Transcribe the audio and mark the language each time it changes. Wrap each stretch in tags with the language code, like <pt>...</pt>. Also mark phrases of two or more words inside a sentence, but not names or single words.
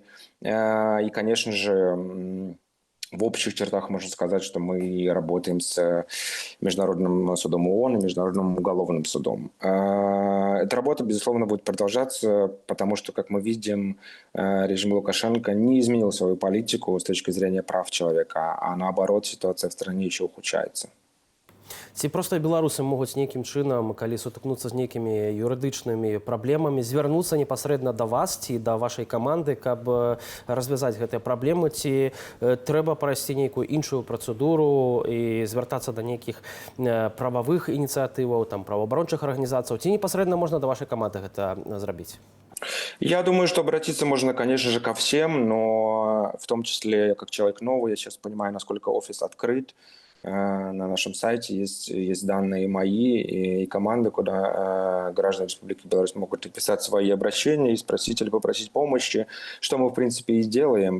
<ru>И, конечно же, в общих чертах можно сказать, что мы работаем с Международным судом ООН и Международным уголовным судом. Эта работа, безусловно, будет продолжаться, потому что, как мы видим, режим Лукашенко не изменил свою политику с точки зрения прав человека, а наоборот, ситуация в стране еще ухудшается.</ru> <be>Ці проста беларусы могуць нейкім чынам, калі сутыкнуцца з нейкімі юрыдычнымі праблемамі, звярнуцца непасрэдна да вас ці да вашай каманды, каб развязаць гэтыя праблемы, ці трэба прайсці нейкую іншую працэдуру і звяртацца да нейкіх прававых ініцыятываў, там, праваабарончых арганізацый, ці непасрэдна можна да вашай каманды гэта зрабіць?</be> <ru>Я думаю, что обратиться можно, конечно же, ко всем, но в том числе, как человек новый, я сейчас понимаю, насколько офис открыт. На нашем сайте есть данные мои и команды, куда граждане Республики Беларусь могут написать свои обращения и спросить или попросить помощи, что мы, в принципе, и делаем.</ru>